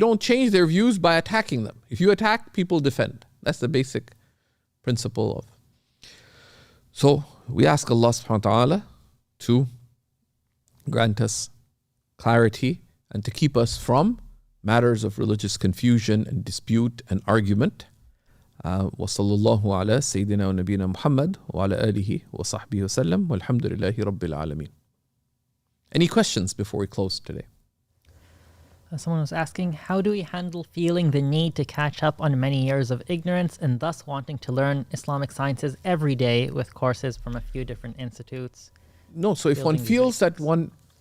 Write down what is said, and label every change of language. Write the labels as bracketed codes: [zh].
[en] You don't change their views by attacking them. If you attack, people defend. That's the basic principle of. So we ask Allah subhanahu wa ta'ala to grant us clarity and to keep us from matters of religious confusion and dispute and argument. [ar] وصلى الله على سيدنا ونبينا محمد وعلى آله وصحبه وسلم والحمد لله رب العالمين. [en] Any questions before we close today? Someone was asking, how do we handle feeling the need to catch up on many years of ignorance and thus wanting to learn Islamic sciences every day with courses from a few different institutes? No, so if one feels that one